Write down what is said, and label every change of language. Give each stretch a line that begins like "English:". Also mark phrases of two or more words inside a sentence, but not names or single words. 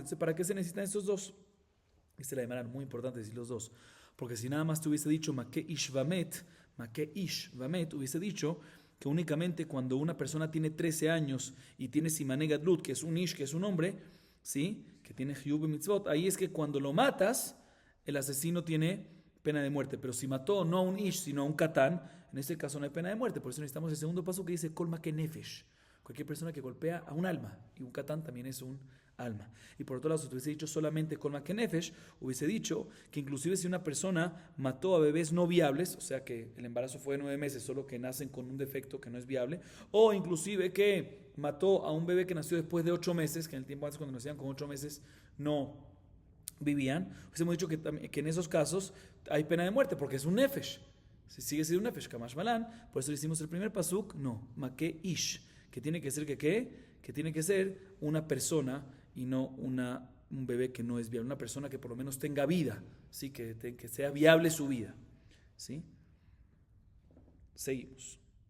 Spanish: Entonces, ¿para qué se necesitan estos dos? Esta es la Gemara, muy importante decir los dos, porque si nada más te hubiese dicho
Hebrew: מכה איש ומת,
Spanish: hubiese dicho que únicamente cuando una persona tiene 13 años y tiene
Hebrew: סימני גדלות,
Spanish: que es un ish, que es un hombre, ¿sí?, que tiene
Hebrew: חיוב מצוות,
Spanish: ahí es que cuando lo matas, el asesino tiene pena de muerte. Pero si mató no a un ish, sino a un katán, en este caso no hay pena de muerte. Por eso necesitamos el segundo paso que dice
Hebrew: כל מכה נפש,
Spanish: cualquier persona que golpea a un alma, y un katán también es un alma. Y por otro lado, si hubiese dicho solamente
Hebrew: כל מכה נפש,
Spanish: hubiese dicho que inclusive si una persona mató a bebés no viables, o sea que el embarazo fue de 9 meses, solo que nacen con un defecto que no es viable, o inclusive que mató a un bebé que nació después de 8 meses, que en el tiempo antes cuando nacían con 8 meses no vivían, pues hemos dicho que en esos casos hay pena de muerte porque es un nefesh. Si sigue siendo un nefesh,
Hebrew: קא משמע לן,
Spanish: por eso le hicimos el primer pasuk, no,
Hebrew: מכה איש,
Spanish: que tiene que ser que tiene que ser una persona y no un bebé que no es viable, una persona que por lo menos tenga vida, ¿sí? Que sea viable su vida, ¿sí? Seguimos.